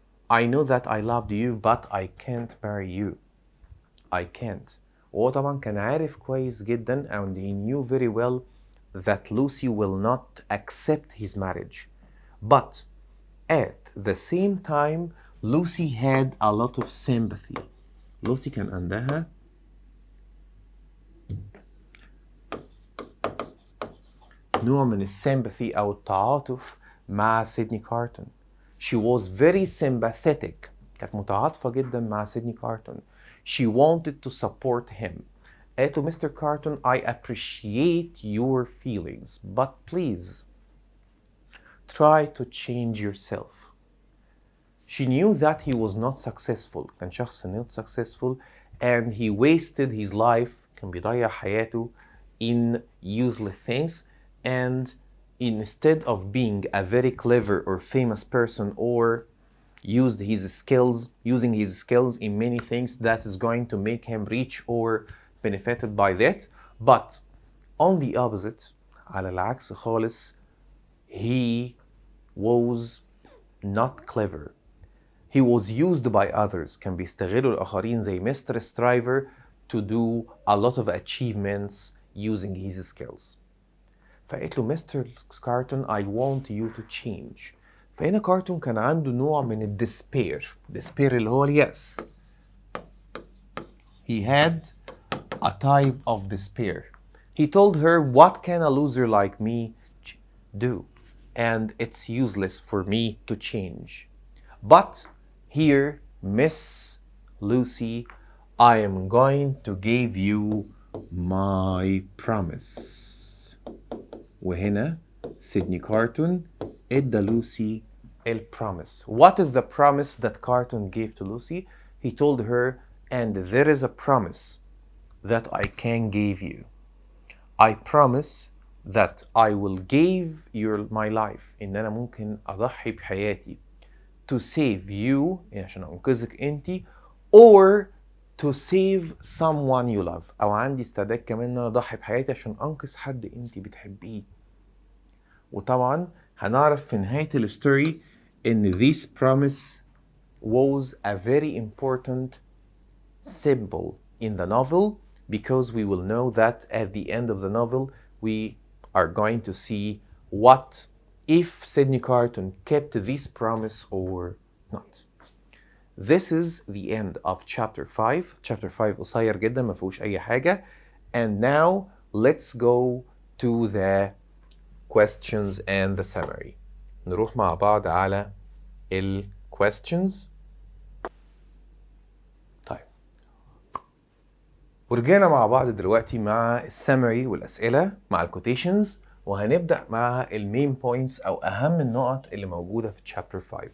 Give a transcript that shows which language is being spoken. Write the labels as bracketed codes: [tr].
[en] I know that I loved you, but I can't marry you. I can't. [ar] وهو طبعا كان عارف كويس جدا [en] and he knew very well that Lucy will not accept his marriage. But at the same time, Lucy had a lot of sympathy. [ar] Lucy كان عندها نوع من الsympathy أو التعاطف مع سيدني كارتون. [en] She was very sympathetic. [ar] كانت متعاطفة جدا مع سيدني كارتون. [en] She wanted to support him. [ar] قالت له Mr. [en] Carton, I appreciate your feelings, but please try to change yourself. She knew that he was not successful. [ar] كان شخص [en] not successful and he wasted his life. [ar] كان بيضيع حياته [en] in useless things. And instead of being a very clever or famous person or using his skills in many things that is going to make him rich or benefited by that, but on the opposite, [ar] على العكس خالص, [en] he was not clever. He was used by others. [ar] كان بيستغلوا الآخرين زي Mr. [en] Stryver to do a lot of achievements using his skills. [ar] فقالت له Mr. [en] Carton, I want you to change. [ar] فهنا كارتون كان عنده نوع من الديسبير. despair اللي هو اليأس. [en] He had a type of despair. He told her, what can a loser like me do? And it's useless for me to change. But here, Miss Lucy, I am going to give you my promise. [ar] وهنا سيدني كارتون ادى لوسي الpromise. [en] What is the promise that Carton gave to Lucy? He told her, and there is a promise that I can give you. I promise that I will give my life. [ar] إن أنا ممكن أضحي بحياتي [en] to save you [ar] عشان أنقذك أنتي [en] or to save someone you love. [ar] أو عندي استعداد كمان إن أنا أضحي بحياتي عشان أنقذ حد أنتي بتحبيه. وطبعا هنعرف في نهاية الستوري إن [en] this promise was a very important symbol in the novel because we will know that at the end of the novel we are going to see what if Sydney Carton kept this promise or not. This is the end of chapter 5. [ar] Chapter 5 قصير جدا ما فيهوش أي حاجة. [en] And now let's go to the questions and the summary. [ar] نروح مع بعض على ال questions. طيب ورجعنا مع بعض دلوقتي مع السمري والأسئلة مع الكوتيشنز، وهنبدأ مع المين بوينتس أو أهم النقط اللي موجودة في chapter 5.